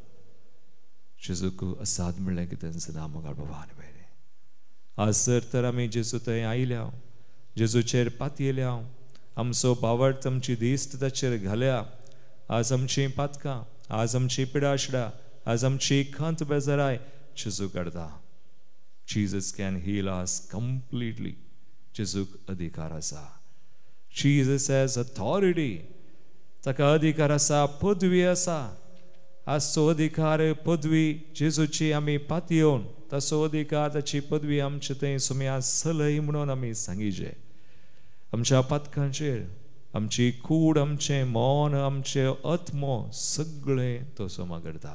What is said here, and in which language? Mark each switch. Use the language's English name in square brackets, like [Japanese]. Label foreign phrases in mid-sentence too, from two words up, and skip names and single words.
[Konkani] जेजूक असाद म्हणलें कितें जाता मोगाळ बाबा आनी बायले आज तर आमी जेजू थंय आयल्या जेजूचेर पातयेल्या आमचो बावट आमची दिश्ट ताचेर घाल्या आज आमची पातकां, आज आमची पिडाशडां, आज आमची खंत बेजाराय जेजू काडता. [English] Jesus can heal us completely. [Konkani] जेजूक अधिकार आसा. [English] Jesus has authority. [Konkani] ताका अधिकार आसा, पदवी आसा. आजचो अधिकार पदवी जेजूची आमी पातयेवन ताचो अधिकार ताची पदवी आमचे थंय सुम्या सलय म्हणून आमी सांगिजे. आमच्या पातकांचेर आमची कूड, आमचें मन, आमचे आत्मो सगळें तो सोमा करता.